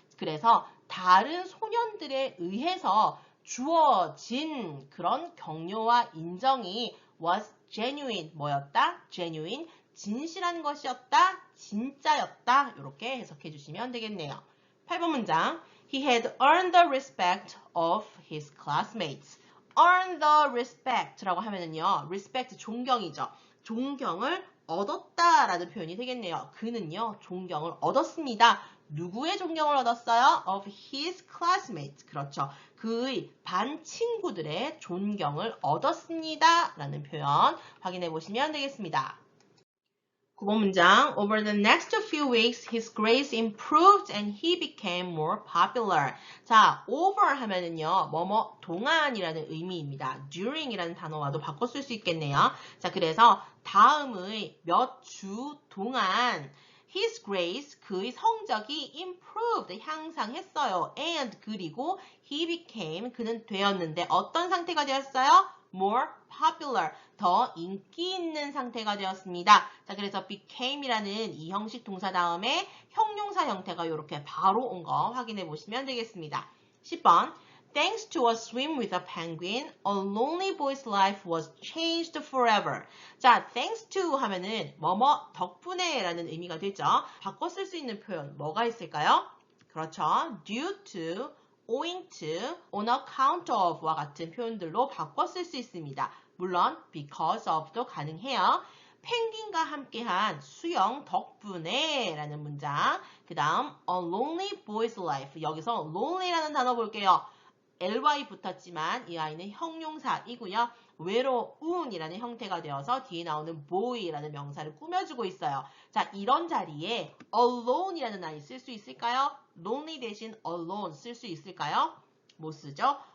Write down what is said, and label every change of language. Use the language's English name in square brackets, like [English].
[Korean] 그래서 다른 소년들에 의해서 주어진 그런 격려와 인정이 [English] was genuine, [Korean] 뭐였다? genuine, 진실한 것이었다, 진짜였다. 이렇게 해석해 주시면 되겠네요. 8번 문장. [English] He had earned the respect of his classmates. [Korean] earn the respect라고 하면은요, respect 존경이죠. 존경을 얻었다라는 표현이 되겠네요. 그는요, 존경을 얻었습니다. 누구의 존경을 얻었어요? [English] Of his classmates. 그렇죠. [Korean] 그의 반 친구들의 존경을 얻었습니다. 라는 표현 확인해 보시면 되겠습니다. 9번 문장. [English] Over the next few weeks, his grades improved and he became more popular. [Korean] 자, over 하면은요, 뭐뭐 동안이라는 의미입니다. during이라는 단어와도 바꿔 쓸 수 있겠네요. 자, 그래서 다음의 몇 주 동안 [English] his grades, [Korean] 그의 성적이 improved, 향상했어요. and 그리고 [English] he became, [Korean] 그는 되었는데 어떤 상태가 되었어요? [English] more popular, [Korean] 더 인기 있는 상태가 되었습니다. 자, 그래서 became이라는 이 형식 동사 다음에 형용사 형태가 이렇게 바로 온 거 확인해 보시면 되겠습니다. 10번. [English] Thanks to a swim with a penguin, a lonely boy's life was changed forever. [Korean] 자, thanks to 하면은 뭐뭐 덕분에 라는 의미가 되죠. 바꿔 쓸 수 있는 표현 뭐가 있을까요? 그렇죠. due to, owing to, on account of와 같은 표현들로 바꿔 쓸 수 있습니다. 물론 because of도 가능해요. 펭귄과 함께한 수영 덕분에 라는 문장. 그 다음 a lonely boy's life. 여기서 lonely라는 단어 볼게요. ly 붙었지만 이 아이는 형용사이고요. 외로운이라는 형태가 되어서 뒤에 나오는 boy라는 명사를 꾸며주고 있어요. 자, 이런 자리에 alone이라는 아이 쓸 수 있을까요? lonely 대신 alone 쓸 수 있을까요? 못 쓰죠?